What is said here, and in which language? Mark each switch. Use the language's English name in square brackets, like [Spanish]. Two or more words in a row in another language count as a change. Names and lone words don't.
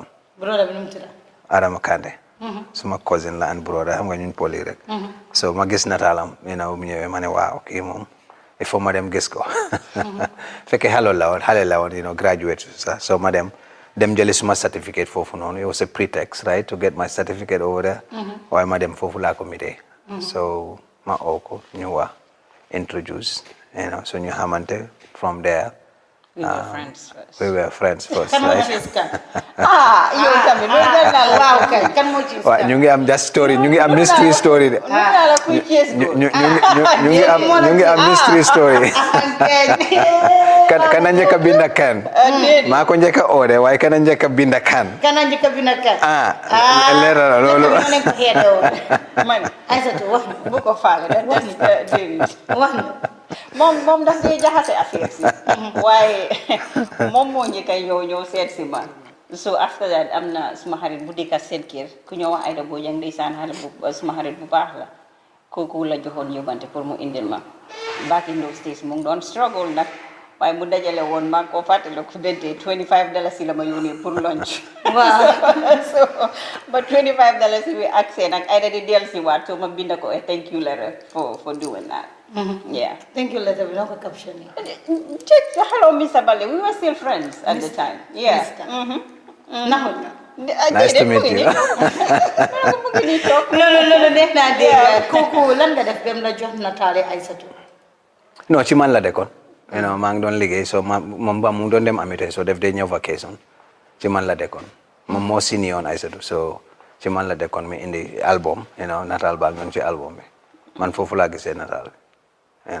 [Wolof] broda bi nu mu tudd Adama Kande suma cousin la and broda xam nga ñun poli rek so ma gis nataalam mu ñëwee ma ne waaw kii moom [French] il faut [Wolof] ma dem gis ko fekkee xale la woon graduate sax so ma dem jëli suma certificate foofu noonu [English] it was a pretext right to get my certificate over there [Wolof] waaye ma dem foofu laa ko mitee so ma oo ko ñu wax introduce so ñu xamante [English] from there we were friends first we were friends first [Wolof] kan moo right ci kan yow tamit loolu daal la waaw kay kan moo ci waaw ñu ngi am [English] that story [Wolof] ñu ngi am [English] mystery story [Wolof] de ñu ngi am [English] mystery story [Wolof] kana njëkk a binda kan maa ko njëkk a oode waaye kana njëkk a binda kan leeral loolu man Aïssatou wax bu ko faale da wax moom daf dee jaxase affaire si waaye moom moo njëkk a ñëw seet si ma so [English] after that [Wolof] am na suma xarit bu dëkk seen kër ku ñoo wax Aïda Bojang ndeysaan xale bu suma xarit bu baax la kooku la joxoon yóbbante pour mu indil ma [English] back in those days [Wolof] mu ngi doon struggle nag waaye mu dajale woon maa ko fàttali ko bente $25 la ma yónnee pour lunch waaw so but $25 bi ak seen ak Aïda di dellu si waat so ma binda ko [English] a thank you letter for doing that yeah thank you letter [Wolof] bi noo ko captionné [English] hello Mr. Baldeh we were still friends at the time yeah nice to meet you [Wolof] loolu neex naa dégg kooku lan nga def bem la jox nataale Aïssatou non ci man la dekkoon maa ngi doon liggéey so moom mu ngi doon dem Ametech so def day ñëw vacation ci man la dekkoon moom moo signé woon Aïssatou so ci man la dekkoon mi indi album nataal baa ngi ci album bi man foofu laa gisee nataal bi